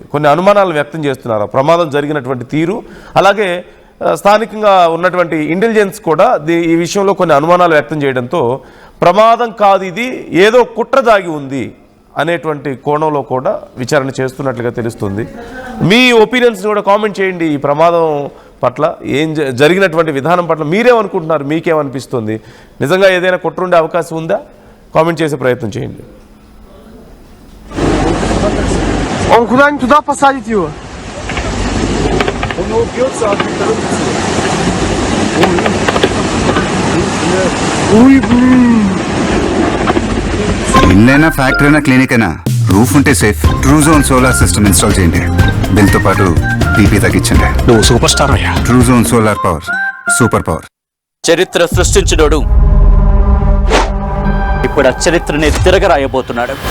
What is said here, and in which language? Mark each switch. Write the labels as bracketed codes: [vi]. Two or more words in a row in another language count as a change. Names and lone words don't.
[te] కొన్ని అనుమానాలు వ్యక్తం చేస్తున్నారు ప్రమాదం జరిగినటువంటి తీరు. అలాగే స్థానికంగా ఉన్నటువంటి ఇంటెలిజెన్స్ కూడా ఈ విషయంలో కొన్ని అనుమానాలు వ్యక్తం చేయడంతో ప్రమాదం కాదు, ఇది ఏదో కుట్ర దాగి ఉంది అనేటువంటి కోణంలో కూడా విచారణ చేస్తున్నట్లుగా తెలుస్తుంది. మీ ఒపీనియన్స్ కూడా కామెంట్ చేయండి. ఈ ప్రమాదం పట్ల జరిగినటువంటి విధానం పట్ల మీరేమనుకుంటున్నారు, మీకేమనిపిస్తుంది? నిజంగా ఏదైనా కుట్ర ఉండే అవకాశం ఉందా? కామెంట్ చేసే ప్రయత్నం చేయండి. [ru] Он куда-нибудь туда посадить его. Он убьется, а ты торопится. Ой, блин. [te] ఇల్లైనా ఫ్యాక్టరీ అయినా క్లినిక్ అయినా రూఫ్ ఉంటే సేఫ్. ట్రూజోన్ [en] solar system install [te] చేయండి. బిల్తో పాటు పీపీ తగ్గించండి. నువ్వు [en] super star [te] అయ్యా. [en] Truzone solar power, super power. [te] చరిత్ర సృష్టించినోడు ఇప్పుడు ఆ చరిత్రని తిరగరాయబోతున్నాడు.